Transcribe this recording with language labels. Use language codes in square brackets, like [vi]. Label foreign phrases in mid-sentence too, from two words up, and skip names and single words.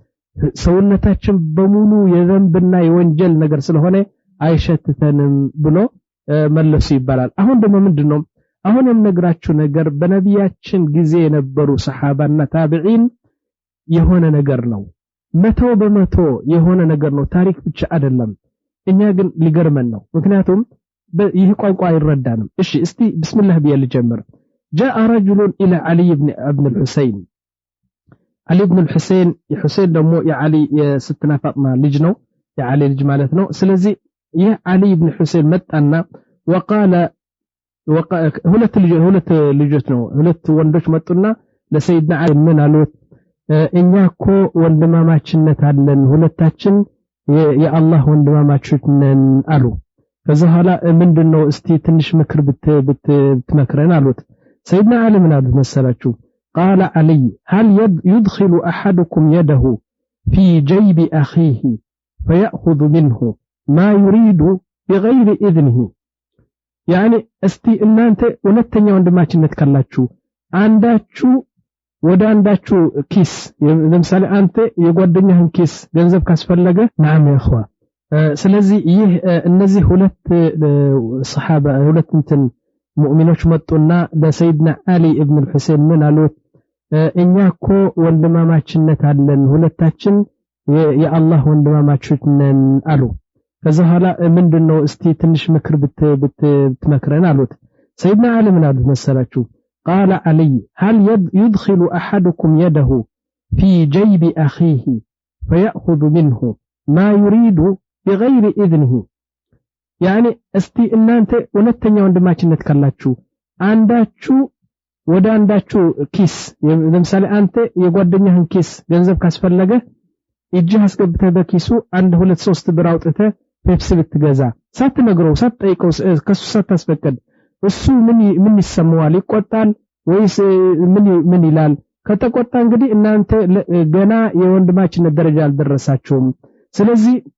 [am] ሰውነታችን በሙሉ የዘንብና የወንጀል ነገር ስለሆነ አይሸትተንም ብሎ መለሱ ይባላል አሁን ደግሞ ምንድነው አሁን የምነግራችሁ ነገር በነቢያችን ጊዜ የነበሩ ሰሃባና ታቢዒን የሆነ ነገር ነው 100% የሆነ ነገር ነው ታሪክ ብቻ አይደለም እኛ ግን ሊገርመን ነው ምክንያቱም ይህ ቋንቋ አይረዳንም እሺ እስቲ ቢስሚላህ ቢል ጀምር [ar] جاء رجل الى علي ابن الحسين [am] علي ابن الحسين የሁሴን ደግሞ የዓሊ የስትና ፋጥማ ልጅ ነው የዓሊ ልጅ ማለት ነው ስለዚህ ይህ ዓሊ ኢብኑ ሁሴን መጣና وقال ሁለት ልጆች ነው ሁለት ወንዶች መጡና ለሰይድና ዓሊ ምን አሉት እኛኮ ወንድማማችነት አለን ሁለታችን የአላህ ወንድማማቾች ነን አሉ ከዛ ኋላ ምንድነው እስቲ ትንሽ ምክር ብትመክረን አሉት ሰይድና ዓሊ ምን አሉት መሰላችሁ [ar] قال علي هل يدخل احدكم يده في جيب اخيه فيأخذ منه ما يريد بغير اذنه يعني [am] استي እናንተ ሁለተኛ ወንድማችነት ካላችሁ አንዳችሁ ወደ አንዳችሁ ኪስ ለምሳሌ አንተ የጓደኛህን ኪስ ገንዘብ ካስፈለገ [ar] نعم يا اخوان [am] ስለዚህ ይህ እነዚህ ሁለት ሰሃባ ሁለት እንትን ሙእሚኖች መጡና ለሰይድና ዓሊ ኢብኑ ሁሴን ምን አሉት እኛኮ ወንድማማችነት አለን ሁለታችን የአላህ ወንድማማቾች ነን አሉ ከዛ ኋላ ምንድነው እስቲ ትንሽ ምክር ብትመክረን አሉት ሰይድና ዓሊ ምን አሉት መሰላችሁ [ar] قال علي هل يدخل احدكم يده في جيب اخيه فيأخذ منه ما يريد بغير اذنه يعني استي [am] እናንተ ሁለተኛ ወንድማችነት ካላችሁ አንዳችሁ ወደ አንዳችሁ ኪስ ለምሳሌ አንተ የጓደኛህን ኪስ ገንዘብ ካስፈለገ እጅህ አስገብተህ በኪሱ 1 2 3 ብር አውጥተህ ፔፕሲ ብትገዛ ሳትነግረው ሳትጠይቀው ከሱ ሳታስፈቅድ እሱ ምን ይሰማዋል ይቆጣል ወይስ ምን ይላል ከተቆጣ እንግዲህ እናንተ ገና የወንድማችነት ደረጃ አልደረሳችሁም ስለዚህ